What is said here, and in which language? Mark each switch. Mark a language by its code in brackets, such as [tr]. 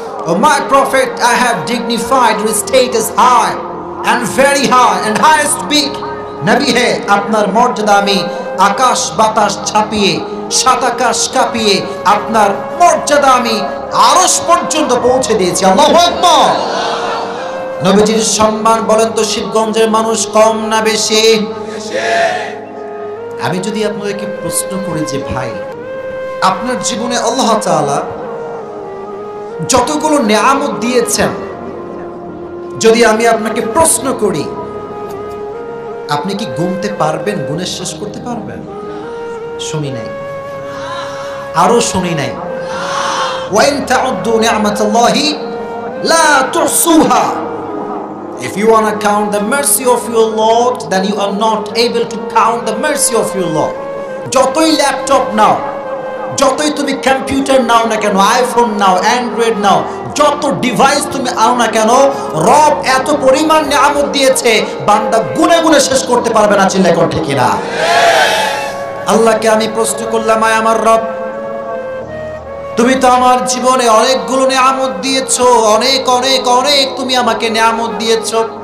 [en] Oh my prophet, I have dignified your status high and very high and highest big. [bn] নবী হে, আপনার মর্যাদা আমি আকাশ বাতাস ছাপিয়ে, সাত আকাশ কাঁপিয়ে আপনার মর্যাদা আমি আরশ পর্যন্ত পৌঁছে দিয়েছি। আল্লাহু আকবার। নবীজির সম্মান বলেন তো শিবগঞ্জের মানুষ কম না বেশি? আমি যদি আপনাদেরকে প্রশ্ন করি যে ভাই, আপনার জীবনে আল্লাহ তাআলা যতগুলো নিয়ামত দিয়েছেন, যদি আমি আপনাকে প্রশ্ন করি, আপনি কি গুনতে পারবেন, গুণে শেষ করতে পারবেন? শুনি নাই, আরো শুনি নাই। [ar] ওয়া ইন তাউদ্দু নি'মাতাল্লাহি লা তুহসুহা। [en] If you want to count the mercy of your Lord, then you are not able to count the mercy of your Lord. [bn] যতই ল্যাপটপ নাও, যতই তুমি কম্পিউটার নাও না কেন, আইফোন নাও, অ্যান্ড্রয়েড নাও, যত ডিভাইস তুমি আনো না কেন, রব এত পরিমাণ নিয়ামত দিয়েছে, বান্দা গুনে গুনে শেষ করতে পারবে না। চিল্লায় কোন ঠিক না? আল্লাহকে আমি প্রশ্ন করলাম, আয় আমার রব, তুমি তো আমার জীবনে অনেকগুলো নিয়ামত দিয়েছো, অনেক অনেক অনেক তুমি আমাকে নিয়ামত দিয়েছো।